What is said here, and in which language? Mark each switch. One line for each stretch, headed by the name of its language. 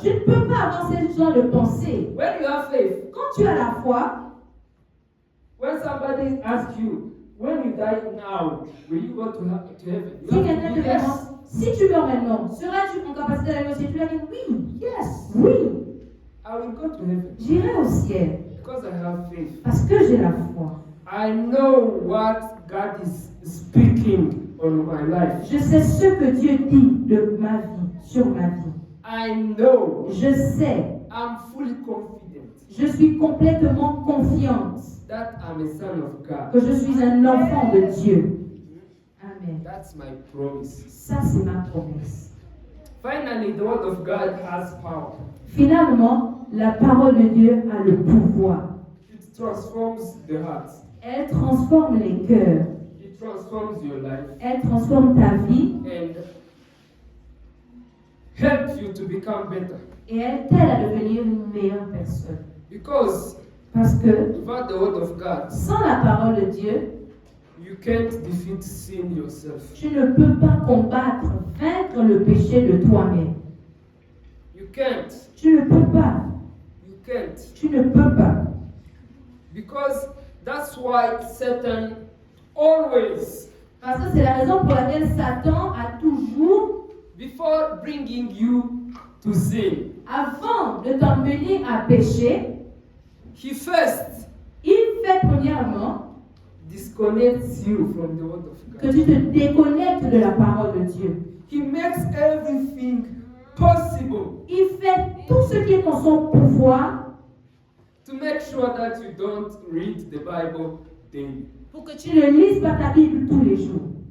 French: Tu ne peux pas avoir ce genre de pensée.
English: When you have faith,
French: Quand tu as la foi,
English: when somebody asks you, when you die now, will you go to heaven? You
French: si
English: have
French: quelqu'un
English: to
French: te
English: be yes.
French: demande, si tu meurs maintenant, seras-tu en capacité d'aller au ciel? Tu vas dire oui,
English: Yes.
French: oui,
English: I will go to heaven
French: j'irai au ciel
English: because I have faith.
French: parce que j'ai la foi.
English: I know what God is speaking on my life.
French: Je sais ce que Dieu dit de ma vie, sur ma vie.
English: I know.
French: Je sais,
English: I'm fully confident
French: je suis complètement confiante
English: that I'm a son of God.
French: que je suis un enfant de Dieu.
English: Amen. That's my promise.
French: Ça, c'est ma promesse.
English: Finally, the word of God has power.
French: Finalement, la parole de Dieu a le pouvoir.
English: It transforms the heart.
French: Elle transforme les cœurs.
English: It transforms your life
French: Elle transforme ta vie
English: and helps you to become better.
French: et elle t'aide à devenir une meilleure personne.
English: Because
French: Parce que
English: without the word of God,
French: sans la parole de Dieu,
English: You can't defeat sin yourself.
French: Tu ne peux pas combattre, vaincre le péché de toi-même.
English: You can't.
French: Tu ne peux pas.
English: You can't.
French: Tu ne peux pas.
English: Because that's why Satan always,
French: Parce que c'est la raison pour laquelle Satan a toujours,
English: before bringing you to sin,
French: avant de t'emmener à pécher,
English: he first
French: il fait premièrement
English: disconnects you from the word of
French: que
English: God.
French: tu te déconnectes de la parole de Dieu.
English: He makes everything possible
French: Il fait tout ce qui est en son pouvoir
English: to make sure that you don't read the Bible daily.
French: pour que tu ne lises pas ta Bible tous les jours.